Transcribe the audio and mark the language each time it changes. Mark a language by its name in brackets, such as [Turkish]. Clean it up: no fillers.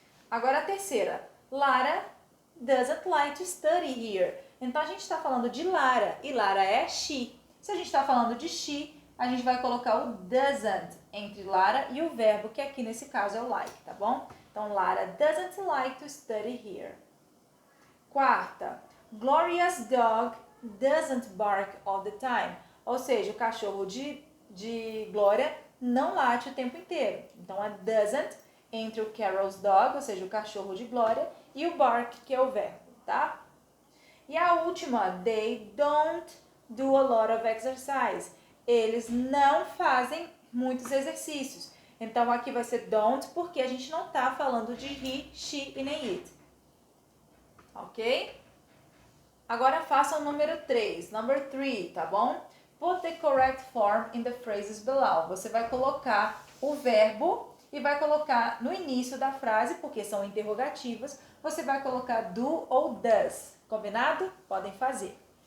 [Portuguese] Agora a terceira, [English] Lara doesn't like to study here. [Portuguese] Então a gente está falando de Lara e Lara é she. Se a gente está falando de she, a gente vai colocar o doesn't entre Lara e o verbo, que aqui nesse caso é o like, tá bom? Então [English] Lara doesn't like to study here. [Portuguese] Quarta, [English] Gloria's dog doesn't bark all the time. [Portuguese] Ou seja, o cachorro de Glória não late o tempo inteiro. Então a doesn't entre o Carol's dog, ou seja, o cachorro de Glória, e o bark, que é o verbo, tá? E a última, [English] they don't do a lot of exercise. [Portuguese] Eles não fazem muitos exercícios. Então aqui vai ser don't, porque a gente não tá falando de he, she e nem it. Ok? Agora faça o número 3, number 3, tá bom? [English] Put the correct form in the phrases below. [Portuguese] Você vai colocar o verbo e vai colocar no início da frase, porque são interrogativas, você vai colocar do ou does. Combinado? Podem fazer.